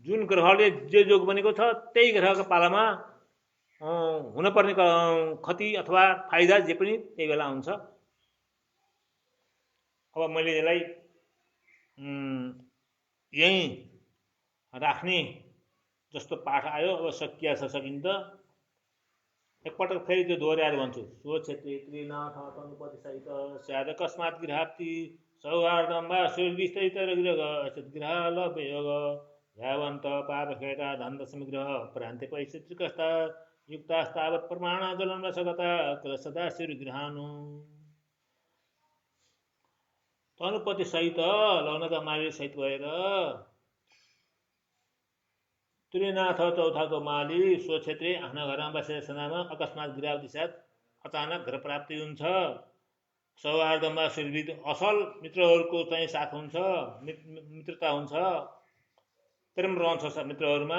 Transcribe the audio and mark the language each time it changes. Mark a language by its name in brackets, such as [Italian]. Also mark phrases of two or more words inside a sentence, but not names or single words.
[Nepali] जुन ग्रहले जे योग बनेको छ त्यही ग्रहको पालामा हुनपर्ने क्षति अथवा फाइदा जे पनि त्यही बेला हुन्छ। अब मैले यसलाई यहीँ राख्ने जस्तो पाठ आयो। अब सकिया छ सकिन्छ। एकपटक फेरि त्यो दोहोऱ्याएर भन्छु। [Sanskrit] सो क्षेत्रे त्रिनाथ तनुपतिसहित स्याद कस्मात् गृहाप्ति सौहार्दं वा सुरविस्तरितरग्रहलभयोग यावन्त पापखेटा धन्दसमिग्रह प्रान्ते पैतृकस्ता युक्तास्तावत् प्रमाणाजलं रसगता सदा शिवगृहानु [Nepali] तनुपति सहित लग्नका माली सहित भएर त्रिनाथ चौथाको माली सो क्षेत्रीय आफ्ना घरमा बसेर सनामा [Sanskrit] अकस्मात गृहाप्ति [Nepali] साथ अचानक घर प्राप्ति हुन्छ। सौहार्दमा सुरभित असल मित्रहरूको चाहिँ साथ हुन्छ, मित्रता हुन्छ, प्रेम रहन्छ मित्रहरूमा।